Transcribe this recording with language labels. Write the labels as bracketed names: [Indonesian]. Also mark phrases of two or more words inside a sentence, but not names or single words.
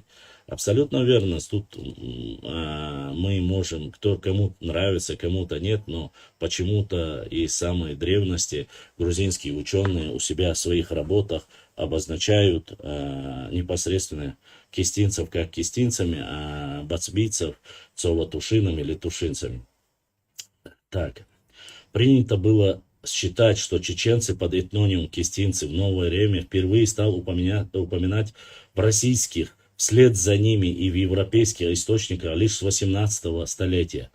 [Russian] Абсолютно верно. Тут мы можем, кому нравится, кому-то нет, но почему-то и с самой древности грузинские ученые у себя в своих работах обозначают непосредственно кистинцев как кистинцами, а бацбийцев цова-тушинами или тушинцами. Так, принято было считать, что чеченцы под этнонимом кистинцы в новое время впервые стал упоминать в российских, вслед за ними и в европейских источниках лишь с 18 столетия.